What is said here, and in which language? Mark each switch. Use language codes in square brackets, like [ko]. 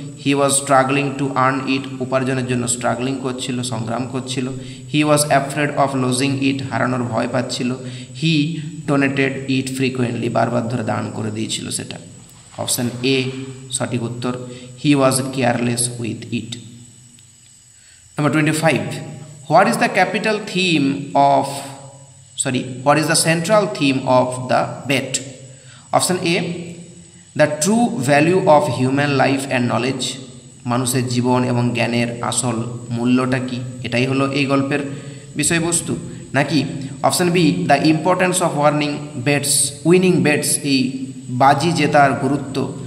[en] he was struggling to earn it, [bn] উপার্জনের জন্য struggling করছিল, সংগ্রাম করছিল। [en] he was afraid of losing it, [bn] হারানোর ভয় পাচ্ছিল। [en] he donated it frequently, [bn] বারবার ধরে দান করে দিয়েছিল সেটা। [en] option A [bn] সঠিক উত্তর, [en] He was careless with it. Number 25 what is the capital theme of what is the central theme of the bet? Option A the true value of human life and knowledge, [bn] মানুষের জীবন এবং জ্ঞানের আসল মূল্যটা কি, এটাই হলো এই গল্পের বিষয়বস্তু। নাকি [en] option B the importance of winning bets, [bn] এই বাজি জেতার গুরুত্ব।